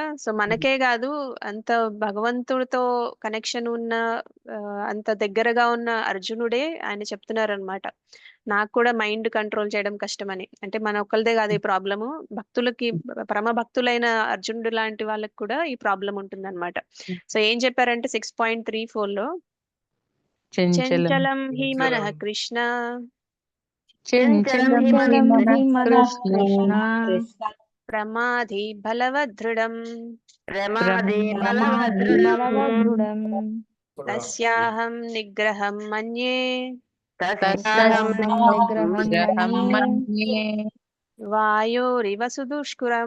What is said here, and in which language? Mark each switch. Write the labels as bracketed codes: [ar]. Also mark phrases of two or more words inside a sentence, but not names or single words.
[te] సో మనకే కాదు, అంత భగవంతుడితో కనెక్షన్ ఉన్న అంత దగ్గరగా ఉన్న అర్జునుడే ఆయన చెప్తున్నారు అనమాట. నాకు కూడా [en] mind control [te] చేయడం కష్టమని. అంటే మన ఒక్కళ్ళదే కాదు ఈ ప్రాబ్లము, భక్తులకి పరమ భక్తులైన అర్జునుడు లాంటి వాళ్ళకి కూడా ఈ ప్రాబ్లం ఉంటుందన్నమాట. సో ఏం చెప్పారంటే 6.34లో [sa] చంచలం హి మనః కృష్ణ చంచలం హి చంచలం మనః హి మనః కృష్ణ ప్రమాధి బలవదృఢం ప్రమాదే ప్రమాధి బలవదృఢం. బలవదృఢం తస్యాహం నిగ్రహం మన్యే తస్యాహం నిగ్రహం మన్యే వాయోరివ సుదుష్కురం